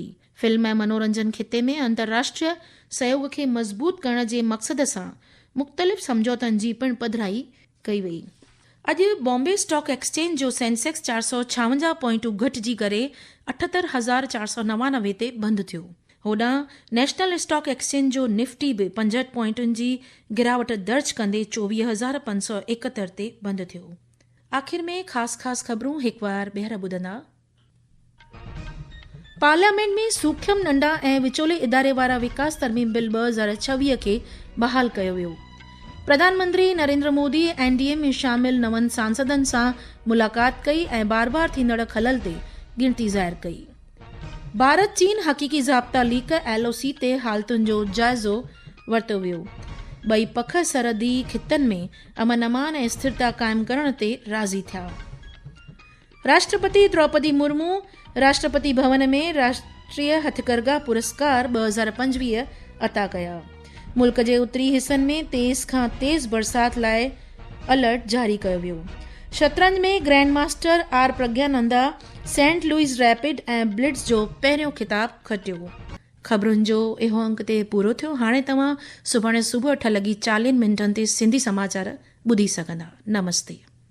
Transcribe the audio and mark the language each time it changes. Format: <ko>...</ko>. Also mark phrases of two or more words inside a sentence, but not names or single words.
<sd>फिल्म ऐं मनोरंजन खिते में अंतर्राष्ट्रीय सहयोग खे मज़बूत करण जे मक़सद सां मुख़्तलिफ़ समझौतनि जी पिणु पधिराई कई वई। अॼु बॉम्बे स्टॉक एक्सचेंज जो सेंसेक्स 456 पॉइंटूं घटिजी करे 78,499 ते बंदि थियो। होॾां नेशनल स्टॉक एक्सचेंज जो निफ्टी बि 65 पॉइंटुनि जी गिरावट दर्ज कंदे 24,571 ते बंदि थियो। आख़िर में ख़ासि ख़बरूं हिकु बार ॿीहर ॿुधंदा। पार्लियामेंट में सूख्यम नंढा ऐं विचोले इदारे वारा विकास तरमीम बिल 2026 खे बहाल कयो वियो। प्रधानमंत्री नरेंद्र मोदी NDA में शामिल नवनि सांसदनि सां मुलाक़ात कई ऐं बार बार थींदड़ खलल ते गिणती ज़ाहिर कई। भारत चीन हक़ीक़ी ज़ाब्ता लीक LOC ते हालतुनि जो जाइज़ो वरितो वियो। ॿई पख सरहदी खितनि में अमन अमान ऐं स्थिरता क़ाइमु करण ते राज़ी थिया। राष्ट्रपति द्रौपदी मुर्मू राष्ट्रपति भवन में राष्ट्रीय हथकरघा पुरस्कार 2025 अता कया। मुल्क जे उत्तरी हिसनि में तेज़ खां तेज़ बरसाति लाइ अलर्ट जारी कयो वियो। शतरंज में ग्रैंड मास्टर आर प्रज्ञानंदा सेंट लुइस रैपिड ऐं ब्लिट्स जो पहिरियों ख़िताब खटियो। ख़बरुनि जो इहो अंक ते पूरो थियो। हाणे तव्हां सुभाणे सुबुह 8:40 ते सिंधी समाचार ॿुधी सघंदा। नमस्ते।</sd>